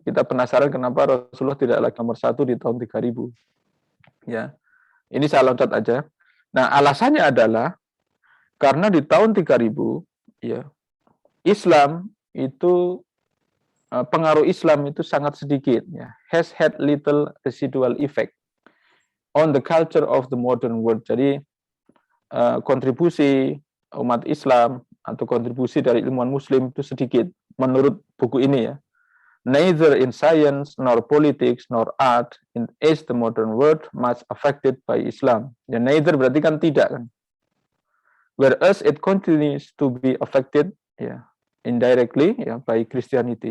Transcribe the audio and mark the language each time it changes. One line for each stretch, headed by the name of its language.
Indonesian: Kita penasaran kenapa Rasulullah tidak lagi nomor 1 di tahun 3000. Ya. Ini saya loncat aja. Nah, alasannya adalah karena di tahun 3000 ya, Islam itu pengaruh Islam itu sangat sedikit ya.
English: Has had little residual effect on the culture of the modern world.
Indonesian: Jadi kontribusi umat Islam atau kontribusi dari ilmuwan Muslim itu sedikit menurut buku ini ya.
English: Neither in science nor politics nor art is the modern world much affected by Islam. Ya, neither
Indonesian: berarti kan tidak kan.
English: Whereas it continues to be affected ya indirectly ya by Christianity.